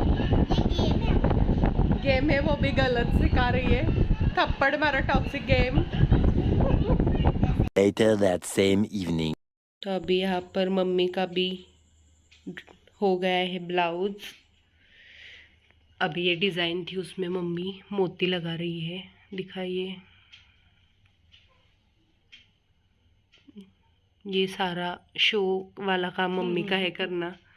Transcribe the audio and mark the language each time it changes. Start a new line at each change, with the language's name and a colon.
Hindi: Game है वो भी गलत सिखा रही है, थप्पड़ मारो, toxic game.
English: Later that same evening.
Hindi: तो अभी यहाँ पर मम्मी का भी हो गया है ब्लाउज। अभी ये डिज़ाइन थी उसमें मम्मी मोती लगा रही है, दिखाइए। ये सारा शो वाला काम मम्मी का है करना।